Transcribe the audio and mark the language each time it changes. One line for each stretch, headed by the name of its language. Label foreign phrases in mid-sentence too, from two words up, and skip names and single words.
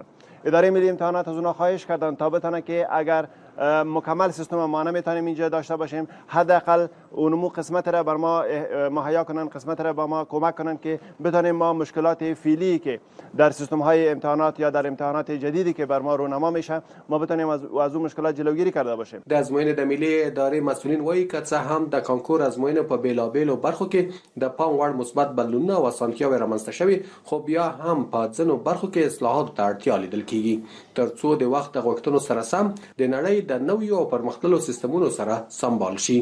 Persian: اداره ملی امتحانات از اونها خواهش کردن تا بتونه که اگر مکمل سیستم ما نمیتونیم اینجا داشته باشیم، حداقل اونمو قسمت را بر ما مهیا کنن، قسمت را با ما کمک کنن که بتونیم ما مشکلات فعلی که در سیستم های امتحانات یا در امتحانات جدیدی که بر ما رونما میشه ما بتونیم از اون مشکلات جلوگیری کرده باشیم.
Pashto: د ازموینې د ملي ادارې مسؤلین وایي که څه هم د کانکور ازموینې په بیلابیلو برخو کې د پام وړ مثبت بدلونونه او اسانتیاوې رامنځته شوي، خو بیا هم په ځینو برخو کې اصلاحاتو ته اړتیا لیدل کیږي ترڅو د وخت د غوښتنو سره سم د نړۍ د نویو او پرمختللو سیستمونو سره سمبال شي.